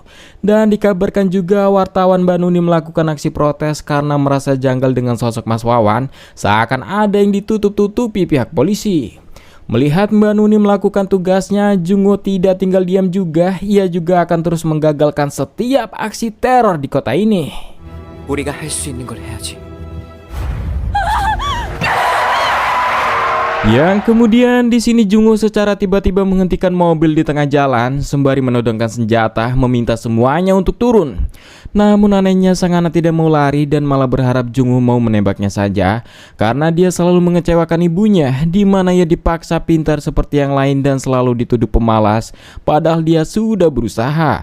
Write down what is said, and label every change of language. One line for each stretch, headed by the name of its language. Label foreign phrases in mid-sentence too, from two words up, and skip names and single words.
Indonesian: Dan dikabarkan juga wartawan Banuni melakukan aksi protes karena merasa janggal dengan sosok Mas Wawan, seakan ada yang ditutup-tutupi pihak polisi. Melihat Mbak Nuni melakukan tugasnya, Jungwoo tidak tinggal diam juga. Ia juga akan terus menggagalkan setiap aksi teror di kota ini.
Korean: 우리가 할 수 있는 걸 해야지.
Indonesian: Yang kemudian di sini Jungwoo secara tiba-tiba menghentikan mobil di tengah jalan sembari menodongkan senjata, meminta semuanya untuk turun. Namun anehnya sang anak tidak mau lari dan malah berharap Jungwoo mau menembaknya saja, karena dia selalu mengecewakan ibunya, di mana ia dipaksa pintar seperti yang lain dan selalu dituduh pemalas, padahal dia sudah berusaha.